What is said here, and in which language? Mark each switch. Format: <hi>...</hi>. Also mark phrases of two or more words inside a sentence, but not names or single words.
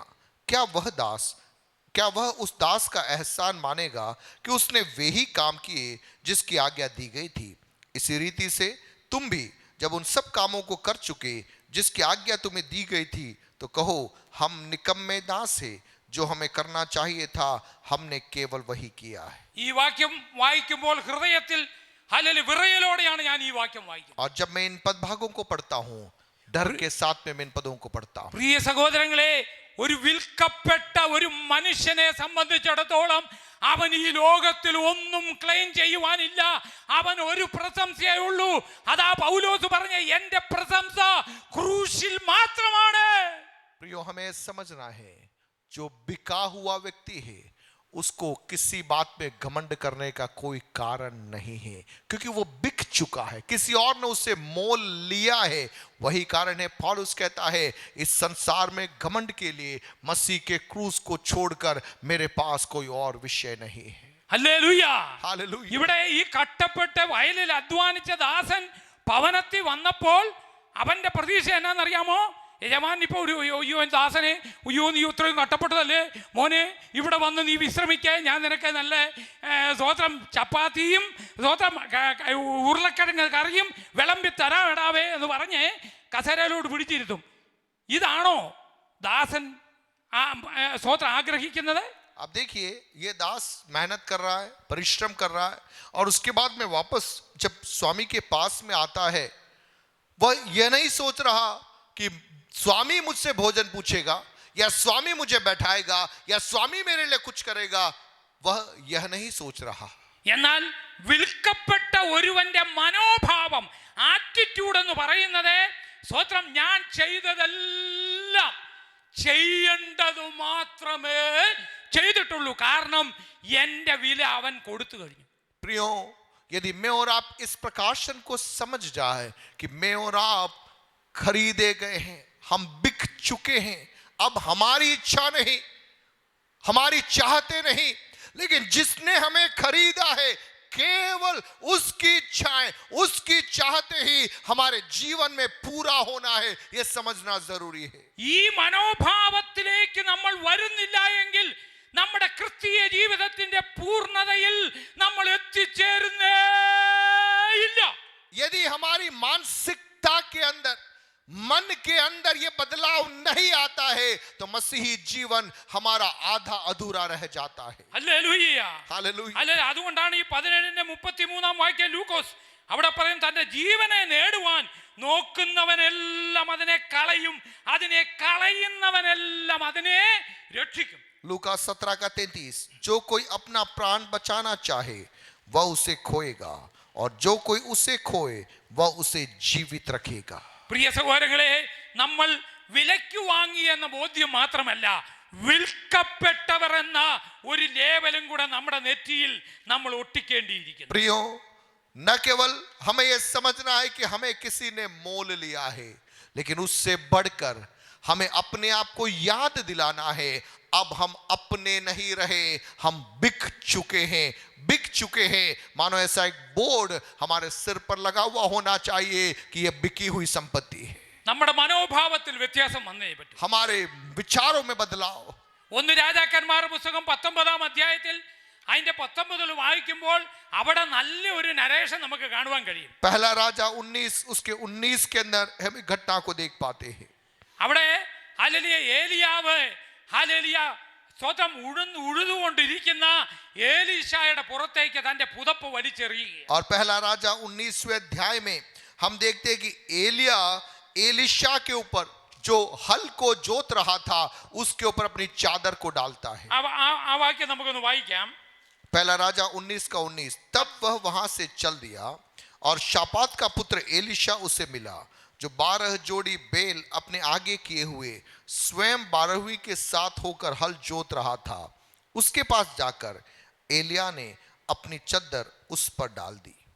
<hi>क्या वह उस दास का एहसान मानेगा कि उसने वे ही काम किए जिसकी आज्ञा दी गई थी? इसी रीति से तुम भी जब उन सब कामों को कर चुके जिसकी आज्ञा तुम्हें दी गई थी तो कहो हम निकम्मे दास है, जो हमें करना चाहिए था हमने केवल वही किया है।</hi> <ml>ഈ വാക്യം വായിക്കുമ്പോൾ ഹൃദയത്തിൽ ഹല്ലേലൂയ, വിറയലോടെയാണ് ഞാൻ ഈ വാക്യം വായിക്കുന്നത്.</ml> <hi>और जब मैं इन पद भागों को पढ़ता हूँ, डर के साथ में मैं इन पदों को पढ़ता हूँ.</hi> <ml>പ്രിയ സഹോദരങ്ങളെ, ഒരു വിൽക്കപ്പെട്ട ഒരു മനുഷ്യനെ സംബന്ധിച്ചിടത്തോളം അവൻ ഈ ലോകത്തിൽ ഒന്നും ക്ലെയിം ചെയ്യുവാനില്ല. അവൻ ഒരു പ്രശംസയേ ഉള്ളൂ. അതാ പൗലോസ് പറഞ്ഞ എന്റെ പ്രശംസ ക്രൂശിൽ മാത്രമാണ്.</ml> <hi>प्रियो, हमें समझना है, जो बिका हुआ व्यक्ति है उसको किसी बात में घमंड करने का कोई कारण नहीं है, क्योंकि वो बिक चुका है, किसी और ने उसे मोल लिया है. वही कारण है पौलुस कहता है, इस संसार में घमंड के लिए मसीह के क्रूस को छोड़कर मेरे पास कोई और विषय नहीं है.</hi> <ml>ഹല്ലേലൂയ.</ml> <hi>हालेलुया.</hi> <ml>ഇവിടെ ഈ കട്ടപ്പെട്ട് വയലിൽ അധ്വാനിച്ച ദാസൻ ഭവനത്തിൽ വന്നപ്പോൾ അവന്റെ പ്രതീക്ഷ എന്നാന്നറിയാമോ? യജമാൻ ഇപ്പൊ ഒരു അയ്യോ ദാസനെ, അയ്യോ നീ ഇത്രയും കട്ടപ്പെട്ടതല്ലേ മോനെ, ഇവിടെ വന്ന് നീ വിശ്രമിക്കുക, ഞാൻ നിനക്ക് നല്ല സ്വോത്രം ചപ്പാത്തിയും സ്വോത്രം ഉരുളക്കിഴങ്ങ് കറിയും വിളമ്പി തരാം ഇടാവേ എന്ന് പറഞ്ഞ് കസേരയിലോട് പിടിച്ചിരുത്തും. ഇതാണോ ദാസൻ സ്വോത്രം ആഗ്രഹിക്കുന്നത്?</ml> <hi>अब देखिए, ये दास मेहनत कर रहा है, परिश्रम कर रहा है, और उसके बाद में वापस जब स्वामी के पास में आता है, वह यह नहीं सोच रहा कि स्वामी मुझसे भोजन पूछेगा, या स्वामी मुझे बैठाएगा, या स्वामी मेरे लिए कुछ करेगा. वह यह नहीं सोच रहा.</hi> <ml>എന്നാൽ വിൽക്കപ്പെട്ട ഒരുവന്റെ മനോഭാവം, ആറ്റിറ്റ്യൂഡ് എന്ന് പറയുന്നത് സ്വത്രം ഞാൻ ചെയ്തതെല്ലാം ചെയ്യേണ്ടത് മാത്രമേ ചെയ്തിട്ടുള്ളൂ. കാരണം എന്റെ വില അവൻ കൊടുത്തു കഴിഞ്ഞു.</ml> <hi>प्रियो, यदि मैं और आप इस प्रकाशन को समझ जाए कि मैं और आप खरीदे गए हैं, हम बिक चुके हैं, अब हमारी इच्छा नहीं, हमारी चाहते नहीं, लेकिन जिसने हमें खरीदा है, केवल उसकी इच्छाएं, उसकी चाहते ही हमारे जीवन में पूरा होना है, यह समझना जरूरी है.</hi> <ml>ഈ മനോഭാവത്തിലേക്ക് നമ്മൾ വരുന്നില്ല എങ്കിൽ നമ്മുടെ ക്രിസ്തീയ ജീവിതത്തിന്റെ പൂർണ്ണതയിൽ നമ്മൾ എത്തിച്ചേരുന്നേ ഇല്ല.</ml> <hi>यदि हमारी मानसिकता के अंदर, मन के अंदर यह बदलाव नहीं आता है, तो मसीही जीवन हमारा आधा अधूरा रह जाता है.</hi> <ml>ഹല്ലേലൂയ.</ml> <hi>हालेलुया.</hi> <ml>ഹല്ലേലൂയ. അതുകൊണ്ടാണ് ഈ 17:33 വാക്യം ലൂക്കോസ് അവിടെ പറയും, തന്റെ ജീവനെ നേടുവാൻ നോക്കുന്നവനെല്ലാം അതിനെ കളയും, അതിനെ കളയുന്നവനെല്ലാം അതിനെ രക്ഷിക്കും.</ml> <hi>लूका 17:33, जो कोई अपना प्राण बचाना चाहे वह उसे खोएगा, और जो कोई उसे खोए वह उसे जीवित रखेगा.</hi> <ml>പ്രിയ സഹോദരങ്ങളെ, നമ്മൾ വിലയ്ക്ക് വാങ്ങി എന്ന ബോധ്യം മാത്രമല്ല, വിൽക്കപ്പെട്ടവർ എന്ന ഒരു ലേബലും കൂടെ നമ്മുടെ നെറ്റിയിൽ നമ്മൾ ഒട്ടിക്കേണ്ടിയിരിക്കുന്നു.</ml> <hi>प्रियो, न केवल हमें यह समझना है कि हमें किसी ने मोल लिया है, लेकिन उससे बढ़कर हमें अपने आप को याद दिलाना है, अब हम अपने नहीं रहे, हम बिक चुके हैं, बिक चुके हैं. मानो ऐसा एक बोर्ड हमारे सिर पर लगा हुआ होना चाहिए कि यह बिकी हुई संपत्ति है.</hi> <ml>നമ്മുടെ മനോഭാവത്തിൽ വ്യത്യാസം വന്നേ പറ്റും.</ml> <hi>हमारे विचारों में बदलाव.</hi> <ml>ഒന്ന് രാജാക്കന്മാരുടെ പുസ്തകം 19 അധ്യായത്തിൽ അതിന്റെ 19 വായിക്കുമ്പോൾ അവിടെ നല്ല ഒരു നരേഷൻ നമുക്ക് കാണുവാൻ കഴിയും.</ml> <hi>पहला राजा 19 उसके 19 के अंदर हम घटना को देख पाते हैं.</hi> <ml>അവിടെ ഹല്ലേലൂയ, ഏലിയാവ് ഹല്ലേലൂയ സ്വതം ഉഴുതുകൊണ്ടിരിക്കുന്ന ഏലീശായുടെ പുറത്തേക്ക് തന്റെ പുതപ്പ് വലിച്ചെറിയുക.</ml> <hi>और पहला राजा 19वें अध्याय में हम देखते हैं कि एलिया एलिशा के ऊपर जो हल को जोत रहा था उसके ऊपर अपनी चादर को डालता है.</hi> <ml>ആ വാക്യം നമുക്കൊന്ന് വായിക്കാം.</ml> <hi>पहला राजा 19 तब वह वहां से चल दिया, और शापात का पुत्र एलिशा उसे मिला, जो 12 जोड़ी बैल अपने आगे किए हुए स्वयं 12वीं के साथ होकर हल जोत रहा था. उसके पास जाकर एलिया ने अपनी चद्दर उस पर डाल दी.</hi>